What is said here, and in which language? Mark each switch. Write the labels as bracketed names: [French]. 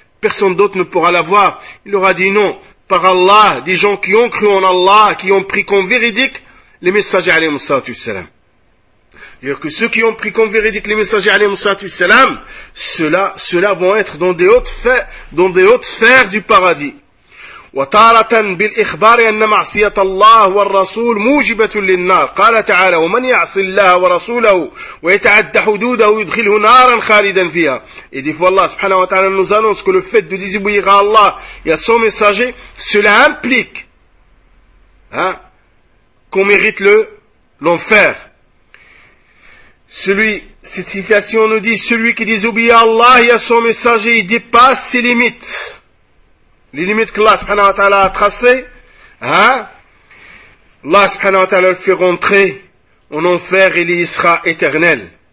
[French] Personne d'autre ne pourra l'avoir. Il leur a dit non. Par Allah, des gens qui ont cru en Allah, qui ont pris comme véridique les messagers, alayhi salatu wasalam. C'est-à-dire que ceux qui ont pris comme véridique les messagers, alayhi salatu wasalam, ceux-là vont être dans des hautes sphères du paradis. [Arabic] وطارة بالإخبار أن معصية الله والرسول موجبة للنار قال تعالى ومن يعص الله ورسوله ويتعد حدوده يدخله نارا خالدا فيها [French] et dit voilà سبحانه وتعالى nous annonce que le fait de désobéir à Allah et à son messager cela implique qu'on mérite l'enfer. Cette citation nous dit celui qui désobéit à Allah et à son messager il dépasse ses limites. Les limites que Allah subhanahu wa ta'ala a tracées, Allah subhanahu wa ta'ala le fait rentrer en enfer et il y sera éternel.